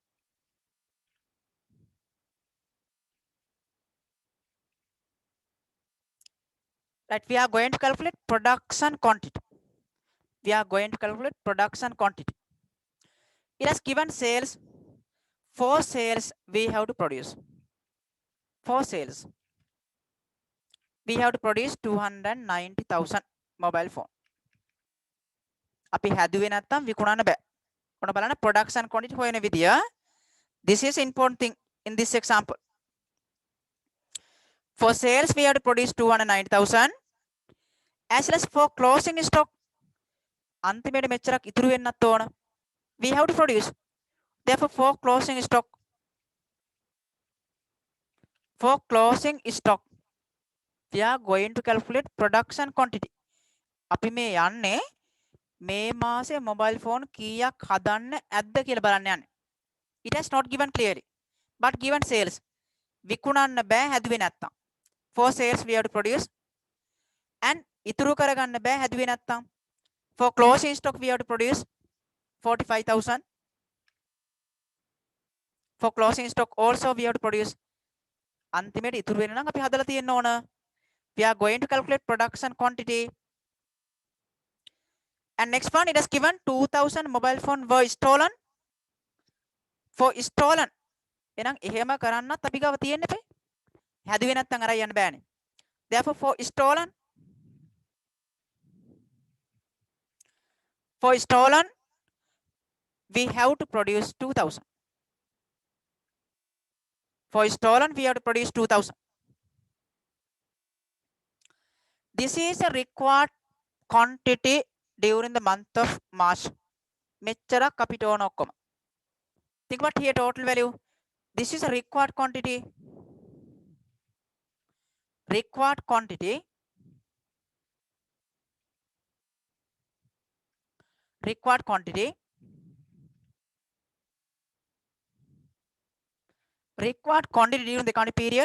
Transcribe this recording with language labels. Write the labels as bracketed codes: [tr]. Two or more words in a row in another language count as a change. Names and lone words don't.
[en] Right, we are going to calculate production quantity. We are going to calculate production quantity. It has given sales. For sales we have to produce. For sales we have to produce 290,000 mobile phone. [si] අපි හැදුවේ නැත්තම් විකුණන්න බෑ. ඔන්න බලන්න [en] production quantity [si] හොයන විදිය. [en] This is important thing in this example. For sales we have to produce 290,000 as well as for closing stock [si] අන්තිමේට මෙච්චරක් ඉතුරු වෙන්නත් ඕන. [en] We have to produce. Therefore for closing stock we are going to calculate production quantity. [si] අපි මේ යන්නේ මේ මාසේ [en] mobile phone [si] කීයක් හදන්න ඇද්ද කියලා බලන්න යන්නේ. [en] It has not given clearly but given sales. [si] විකුණන්න බෑ හැදුවේ නැත්තම්. [en] For sales we have to produce and [si] ඉතුරු කරගන්න බෑ හැදුවේ නැත්තම්. [en] For closing stock we have to produce 45,000. For closing stock also we have to produce. [si] අන්තිමේට ඉතුරු වෙන නම් අපි හදලා තියෙන්න ඕන. [en] We are going to calculate production quantity. And next one, it has given 2,000 mobile phone were stolen. For stolen [si] එහෙනම් එහෙම කරන්නත් අපි ගාව තියෙන්න එපේ. හැදුවේ නැත්නම් අරයි යන්න බෑනේ. [en] Therefore for stolen we have to produce 2,000. For stolen we have to produce 2,000. This is a required quantity during the month of March. [si] මෙච්චරක් අපිට ඕන ඔක්කොම. [en] Think about here total value. This is a required quantity. Required quantity. Required quantity. Required quantity during the quantity period.